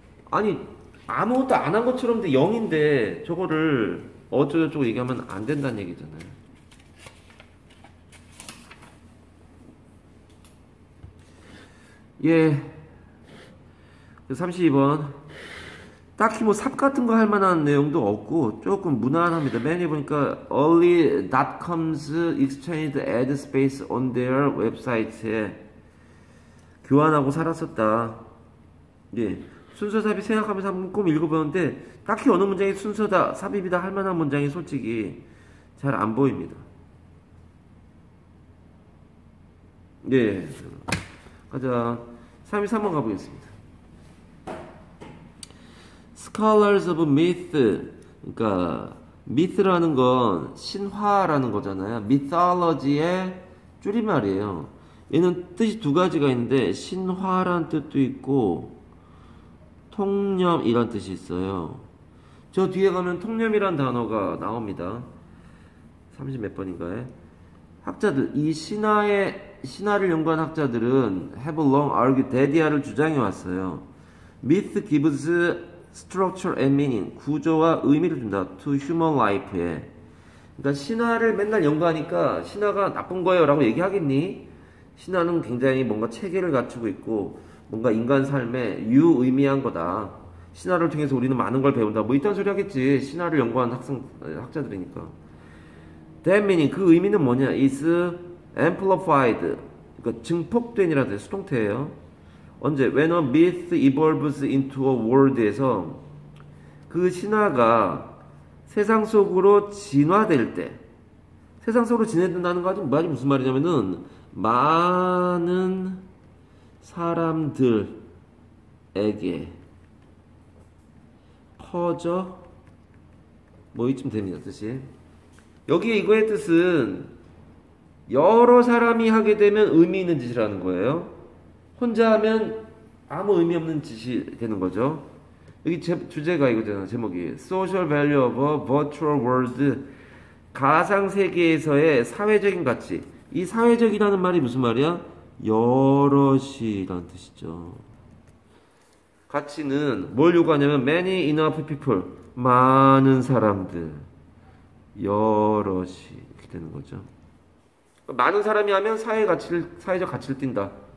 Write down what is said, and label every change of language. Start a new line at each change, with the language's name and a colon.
Korean: 아니, 아무것도 안 한 것처럼 0인데 저거를 어쩌고저쩌고 얘기하면 안 된다는 얘기잖아요. 예. 32번. 딱히 뭐 삽 같은 거 할 만한 내용도 없고 조금 무난합니다. 맨 보니까
English: early.com's exchanged ad space on their website에
Korean: 교환하고 살았었다. 예. 순서 삽입 생각하면서 한번 꼭 읽어보는데 딱히 어느 문장이 순서다, 삽입이다 할 만한 문장이 솔직히 잘 안 보입니다. 예. 가자. 33번 가보겠습니다.
English: Scholars of Myth,
Korean: 그러니까 myth라는 건 신화라는 거잖아요. mythology의 줄임말이에요. 얘는 뜻이 두 가지가 있는데 신화란 뜻도 있고 통념이란 뜻이 있어요. 저 뒤에 가면 통념이란 단어가 나옵니다. 30 몇 번인가에. 학자들, 이 신화를 연구한 학자들은
English: have long argued,
Korean: 대디아를 주장해 왔어요.
English: Myth gives structure and meaning,
Korean: 구조와 의미를 준다.
English: to human life에.
Korean: 그러니까 신화를 맨날 연구하니까 신화가 나쁜 거예요 라고 얘기하겠니? 신화는 굉장히 뭔가 체계를 갖추고 있고 뭔가 인간 삶에 유의미한 거다. 신화를 통해서 우리는 많은 걸 배운다. 뭐 이딴 소리 하겠지. 신화를 연구한 학자들이니까.
English: That meaning,
Korean: 그 의미는 뭐냐?
English: is amplified.
Korean: 그러니까 증폭된이라는 뜻의 수동태예요. 언제?
English: When a myth evolves into a world
Korean: 에서 그 신화가 세상 속으로 진화될 때, 세상 속으로 진화된다는 거 말이 무슨 말이냐면은 많은 사람들에게 퍼져 뭐 이쯤 됩니다. 뜻이. 여기에 이거의 뜻은 여러 사람이 하게 되면 의미 있는 짓이라는 거예요. 혼자 하면 아무 의미 없는 짓이 되는 거죠. 여기 주제가 이거잖아요. 제목이 Social Value of a Virtual World, 가상 세계에서의 사회적인 가치. 이 사회적이라는 말이 무슨 말이야? 여럿이라는 뜻이죠. 가치는 뭘 요구하냐면
English: many enough people,
Korean: 많은 사람들, 여럿이 이렇게 되는 거죠. 많은 사람이 하면 사회적 가치를 띈다.